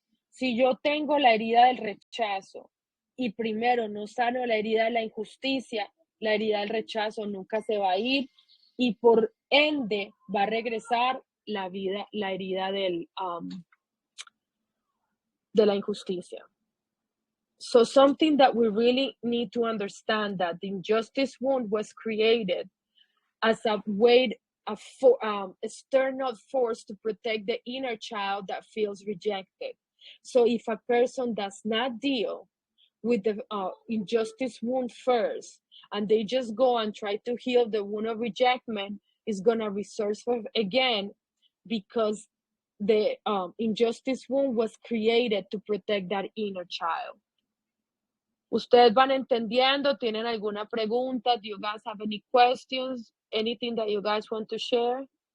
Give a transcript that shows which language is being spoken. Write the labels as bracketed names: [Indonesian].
[Spanish] Si yo tengo la herida del rechazo y primero no sano la herida de la injusticia, la herida del rechazo nunca se va a ir y por ende va a regresar la herida de la injusticia. [English] So something that we really need to understand that the injustice wound was created as a way, external force to protect the inner child that feels rejected. So if a person does not deal with the injustice wound first, and they just go and try to heal the wound of rejection, is going to resurface again because the injustice wound was created to protect that inner child. [Spanish] ¿Ustedes van entendiendo? ¿Tienen alguna pregunta? [English] Do you guys have any questions? Anything that you guys want to share?